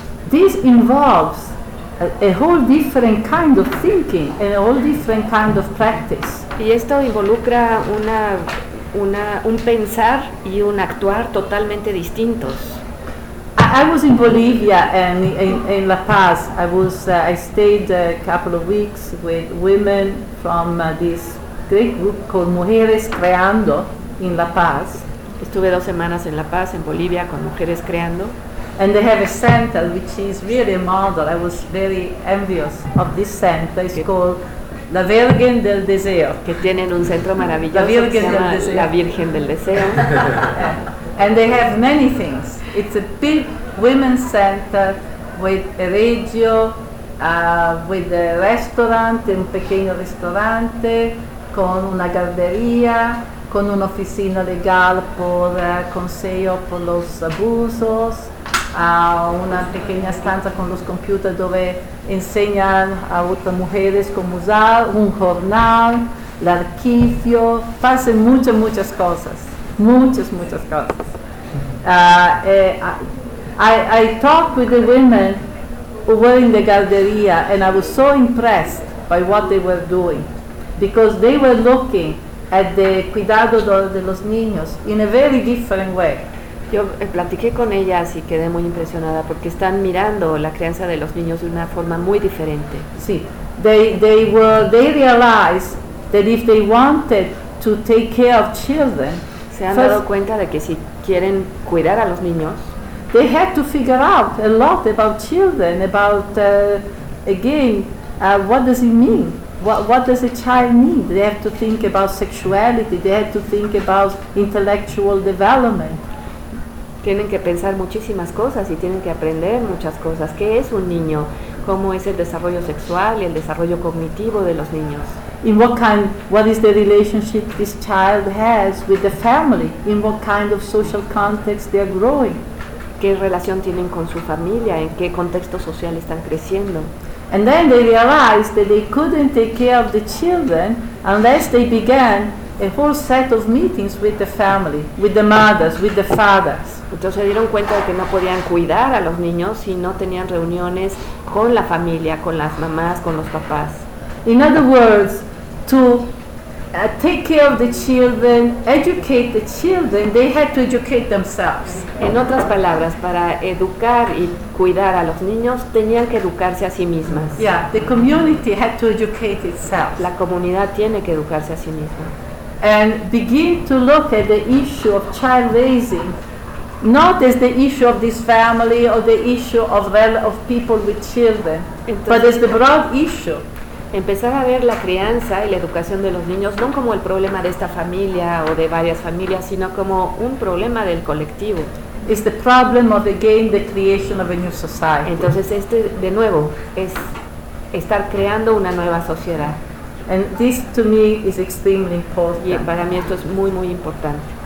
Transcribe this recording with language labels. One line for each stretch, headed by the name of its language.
English: This involves a whole different kind of thinking and a whole different kind of practice.
Spanish: Y esto involucra un pensar y un actuar totalmente distintos.
English: I was in Bolivia and in La Paz. I stayed a couple of weeks with women from this great group called Mujeres Creando in La Paz.
Spanish: Estuve 2 semanas en La Paz, en Bolivia, con Mujeres Creando.
English: And they have a center which is really a model. I was very envious of this center. It's called La Virgen del Deseo.
Spanish: Que tienen un centro maravilloso. La Virgen del Deseo.
English: And they have many things. It's a big women's center with a radio, with a restaurant,
Spanish: un pequeño restaurante, con una galería, con una oficina legal por consejo por los abusos. A una pequeña estancia con los computadores donde enseñan a otras mujeres cómo usar un jornal, el arquivo, hacen muchas cosas, muchas cosas.
English: I talked with the women who were in the galería and I was so impressed by what they were doing because they were looking at the
Spanish: cuidado de los niños
English: in a very different way.
Spanish: Yo platiqué con ellas y quedé muy impresionada porque están mirando la crianza de los niños de una forma muy diferente.
English: Sí, they realize that if they wanted to take care of children,
Spanish: se han dado cuenta de que si quieren cuidar a los niños,
English: they had to figure out a lot about children, about what does it mean? What does a child need? They have to think about sexuality. They have to think about intellectual development.
Spanish: Tienen que pensar muchísimas cosas y tienen que aprender muchas cosas. ¿Qué es un niño? ¿Cómo es el desarrollo sexual y el desarrollo cognitivo de los niños?
English: In what kind? What is the relationship this child has with the family? In what kind of social context they are growing?
Spanish: ¿Qué relación tienen con su familia? ¿En qué contexto social están creciendo?
English: And then they realized that they couldn't take care of the children unless they began a whole set of meetings with the family, with the mothers, with the fathers.
Spanish: Entonces se dieron cuenta de que no podían cuidar a los niños si no tenían reuniones con la familia, con las mamás, con los papás.
English: In other words, to take care of the children, educate the children, they had to educate themselves.
Spanish: En otras palabras, para educar y cuidar a los niños, tenían que educarse a sí mismas.
English: Yeah, the community had to educate itself.
Spanish: La comunidad tiene que educarse a sí misma.
English: And begin to look at the issue of child raising, not as the issue of this family or the issue of people with children, entonces, but as the broad issue.
Spanish: Empezar a ver la crianza y la educación de los niños no como el problema de esta familia o de varias familias, sino como un problema del colectivo.
English: It's the problem of again the creation of a new society.
Spanish: Entonces este de nuevo es estar creando una nueva sociedad.
English: And this to me is extremely important.
Spanish: Y para mí esto es muy muy importante.